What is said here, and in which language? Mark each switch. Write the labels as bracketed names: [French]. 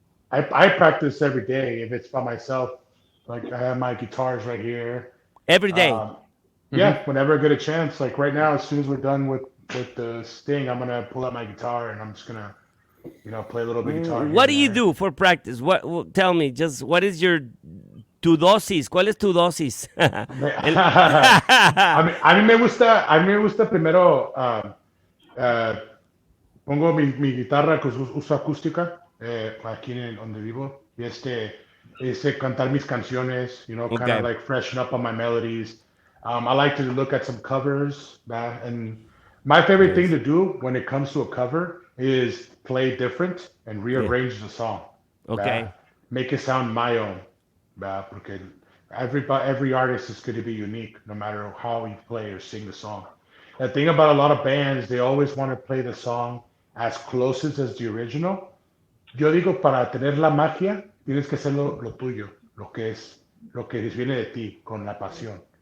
[English] I practice every day if it's by myself. Like I have my guitars right here. every day. Yeah, whenever I get a chance. Like right now, as soon as we're done with the sting, I'm gonna pull out my guitar and I'm just gonna, play a little bit of guitar. What do you do for practice? Tell me, just what is your [Spanish] tu dosis? ¿Cuál es tu dosis? A mí me gusta primero pongo mi guitarra que uso acústica aquí donde vivo y cantar mis canciones, [English] kind Okay. of like freshen up on my melodies. I like to look at some covers, and my favorite thing to do when it comes to a cover is play different and rearrange the song. Okay. Make it sound my own. [Spanish] Porque [English] every artist is going to be unique no matter how you play or sing the song. The thing about a lot of bands, they always want to play the song as close as the original. [Spanish] Yo digo, para tener la magia, tienes que hacerlo lo tuyo, lo que viene de ti, con la pasión.